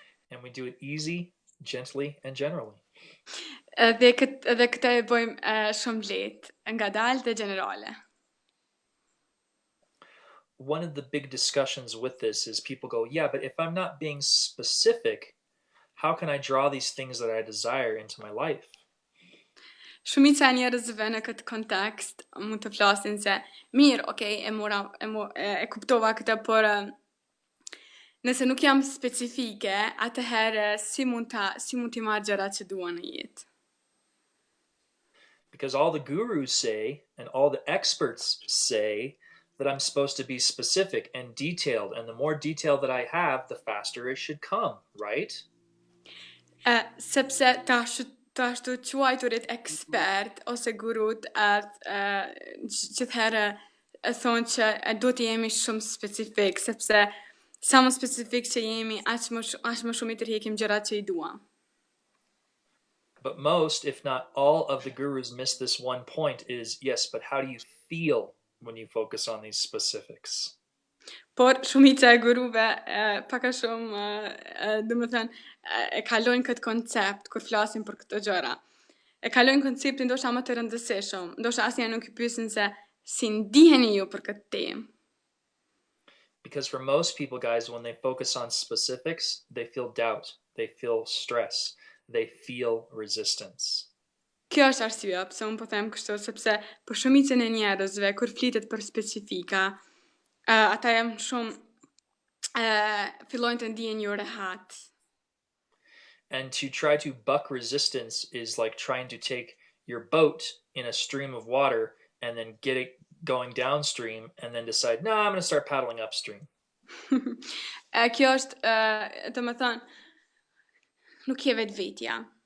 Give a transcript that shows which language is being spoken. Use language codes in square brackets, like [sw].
[en] And we do it easy, gently, and generally. [sq] Dhe këtë e bëjmë shumë lehtë, ngadalë dhe gjenerale. [en] One of the big discussions with this is people go, yeah, but if I'm not being specific, how can I draw these things that I desire into my life? [sq] Shumica e njerëzve në këtë kontekst mund të flasin se mirë, okay, e kuptova këtë, por nëse nuk jam specifike, atëherë si mund t'i marr gjërat që dua në jetë? [en] Because all the gurus say and all the experts say that I'm supposed to be specific and detailed, and the more detail that I have, the faster it should come, right? [sq] Sepse të quajturit ekspert ose gurut gjithherë thonë që duhet të jemi shumë specifik, sepse sa më specifik që jemi, aq më shumë I tërheqim gjërat që I duam. [en] But most, if not all, of the gurus miss this one point is, yes, but how do you feel when you focus on these specifics? [sq] Por shumica e guruve pak a shumë, dhe më thënë, e kalojnë këtë koncept kur flasin për këto gjëra. E kalojnë konceptin ndoshta më të rëndësishëm, ndoshta asnjëherë nuk I pyesin se si ndiheni ju për këtë temë. [en] Because for most people, guys, when they focus on specifics, they feel doubt, they feel stress, they feel resistance. [sq] Kjo është arsyeja pse unë po them kështu, sepse për shumicën e njerëzve kur flitet për specifika, ata janë shumë fillojnë të ndihen jo rehat. [en] And to try to buck resistance is like trying to take your boat in a stream of water and then get it going downstream and then decide, no, I'm going to start paddling upstream. [sq] Kjo është, do më thënë, nuk je vetvetja.